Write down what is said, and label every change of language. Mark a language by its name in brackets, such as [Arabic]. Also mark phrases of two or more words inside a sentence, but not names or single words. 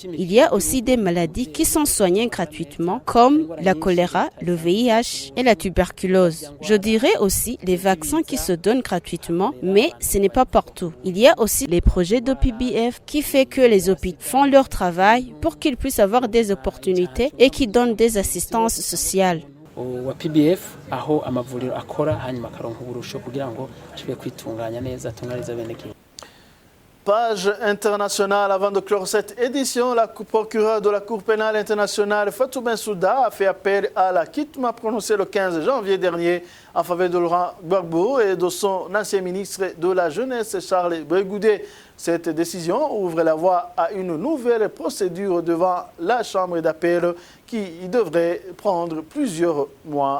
[French] Il y a aussi des maladies qui sont soignées gratuitement comme la choléra, le VIH et la tuberculose. Je dirais aussi les vaccins qui se donnent gratuitement, mais ce n'est pas partout. Il y a aussi les projets d'OPBF qui fait que les hôpitaux font leur travail pour qu'ils puissent avoir des opportunités et qui donnent des assistances sociales. [Rundi] wa PBF aho amavuriro akora hanyuma akaronka uburusho kugira ngo ashobore kwitunganya neza atunganyiriza bene gihugu. [French] Page internationale, avant de clore cette édition, la procureure de la Cour pénale internationale Fatou Bensouda a fait appel à l'acquittement prononcé le 15 janvier dernier en faveur de Laurent Gbagbo et de son ancien ministre de la Jeunesse Charles Blegoudé. Cette décision ouvre la voie à une nouvelle procédure devant la Chambre d'appel qui devrait prendre plusieurs mois.